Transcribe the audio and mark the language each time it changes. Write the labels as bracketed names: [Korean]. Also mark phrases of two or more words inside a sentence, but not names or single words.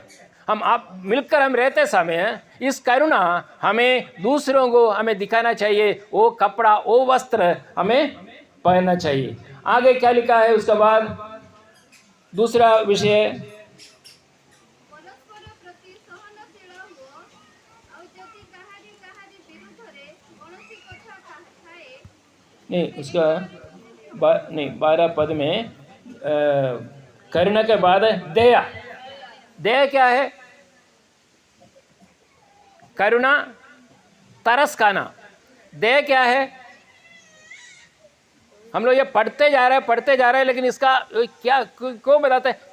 [Hindi] हम आप मिलकर हम रहते समय इस करुणा हमें दूसरों को हमें दिखाना चाहिए। वो कपड़ा, वो वस्त्र हमें पहनना चाहिए। आगे क्या लिखा है उसके बाद? दूसरा विषय, परस्पर प्रति सहनशील हो [Odia] ଆଉ ଯଦି କାହାରି କାହାରି ବିରୁଦ୍ଧରେ କୌଣସି କଥା ଥାଏ [Hindi] नहीं उसका नहीं 12 पद में करुणा के बाद दया। दया क्या है? करुणा, तरस खाना। दया क्या है? हम लोग ये पढ़ते जा रहे हैं, लेकिन इसका क्या क्यों बताते हैं?